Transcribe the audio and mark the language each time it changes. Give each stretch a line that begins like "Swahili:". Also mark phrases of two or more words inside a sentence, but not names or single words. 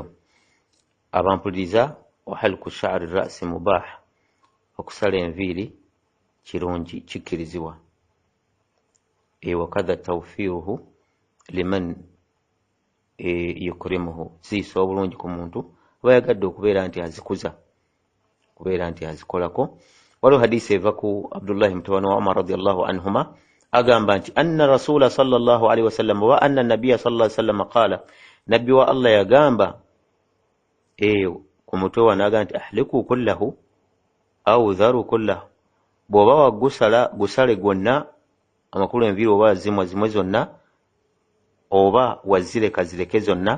Ganda: Abampuliriza,
Arabic: وحلق شعر الرأس مباح,
Ganda: okusala enviiri kirungi, kikkirizibwa.
Arabic: وكذا توفيره لمن يكرمه,
Ganda: ziisa obulungi ku muntu aba yagadde okubeera nti azikuza, kubeera nti azikolako. Waliwo hadisi eva ku Abdullahi mutabani wa Umar
Arabic: رضي الله عنهما,
Ganda: agamba nti
Arabic: أن رسول صلى الله عليه وسلم وأن نبي صلى الله عليه وسلم قال,
Ganda: nabbi wa Allah yagamba ku mutwe wa naga nti
Arabic: احلقه كله أو ذره كله,
Ganda: bw'oba wagusala gusale gwonna, amakulu enviiri oba zimwe zonna, oba wazireka zireke zonna.